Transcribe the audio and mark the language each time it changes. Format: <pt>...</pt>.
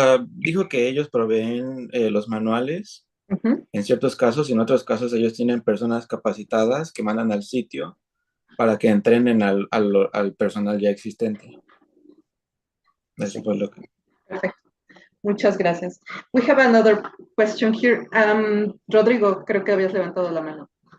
<es>Dijo que ellos proveen los manuales Ujú. en ciertos casos, y en otros casos ellos tienen personas capacitadas que mandan al sitio para que entrenen al personal ya existente. Eso fue lo que... Perfecto. Muchas gracias.</es> <en>We have another question here.</en> <es>Rodrigo, creo que habías levantado la mano.</es>